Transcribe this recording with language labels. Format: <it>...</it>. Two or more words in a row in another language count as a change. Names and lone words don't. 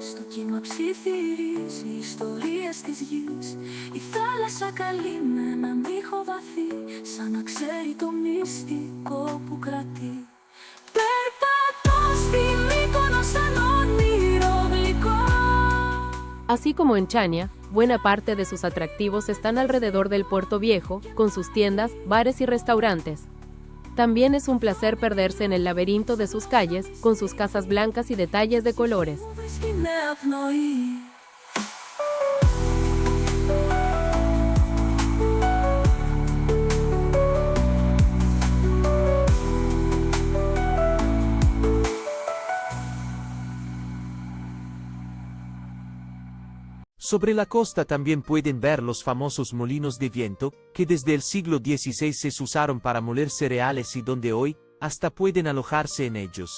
<el>Το κύμα ψιθυρίζει ιστορίες της γης. Η θάλασσα καλεί με έναν ήχο βαθύ, σαν να ξέρει το μυστικό που κρατεί. Περπατώ στη Μύκονο σαν όνειρο γλυκό.</el> <es>Así como en Chania, buena parte de sus atractivos están alrededor del Puerto Viejo, con sus tiendas, bares y restaurantes. También es un placer perderse en el laberinto de sus calles, con sus casas blancas y detalles de colores. Sobre la costa también pueden ver los famosos molinos de viento, que desde el siglo XVI se usaron para moler cereales y donde hoy, hasta pueden alojarse en ellos.</es>